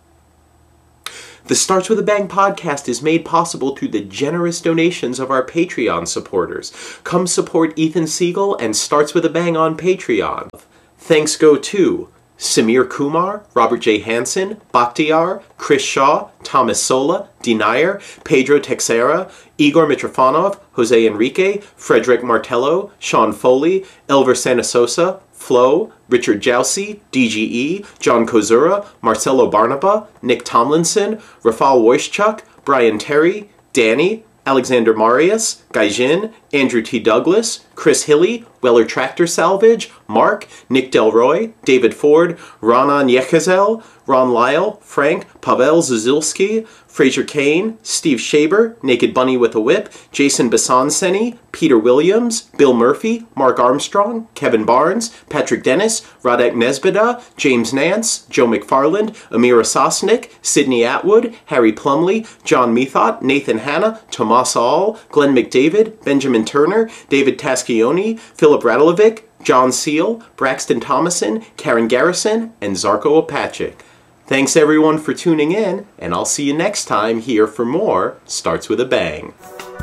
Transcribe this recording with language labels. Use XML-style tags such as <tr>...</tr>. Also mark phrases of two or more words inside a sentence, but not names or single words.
<en>The Starts With a Bang podcast is made possible through the generous donations of our Patreon supporters. Come support Ethan Siegel and Starts With a Bang on Patreon. Thanks go to Samir Kumar, Robert J. Hansen, Bakhtiar, Chris Shaw, Thomas Sola, Denier, Pedro Texera, Igor Mitrofanov, Jose Enrique, Frederick Martello, Sean Foley, Elver Sanasosa, Flo, Richard Jousey, DGE, John Kozura, Marcelo Barnaba, Nick Tomlinson, Rafal Wojciech, Brian Terry, Danny, Alexander Marius, Gaijin, Andrew T. Douglas, Chris Hilly, Weller Tractor Salvage, Mark, Nick Delroy, David Ford, Ronan Yechazel, Ron Lyle, Frank, Pavel Zuzilski, Fraser Kane, Steve Shaber, Naked Bunny with a Whip, Jason Basanseni, Peter Williams, Bill Murphy, Mark Armstrong, Kevin Barnes, Patrick Dennis, Radek Nesbida, James Nance, Joe McFarland, Amira Sosnick, Sidney Atwood, Harry Plumley, John Methot, Nathan Hanna, Tomas All, Glenn McDavid, Benjamin Turner, David Taschioni, Philip Radulovic, John Seal, Braxton Thomason, Karen Garrison, and Zarko Opachik. Thanks everyone for tuning in, and I'll see you next time here for more Starts With a Bang.</en>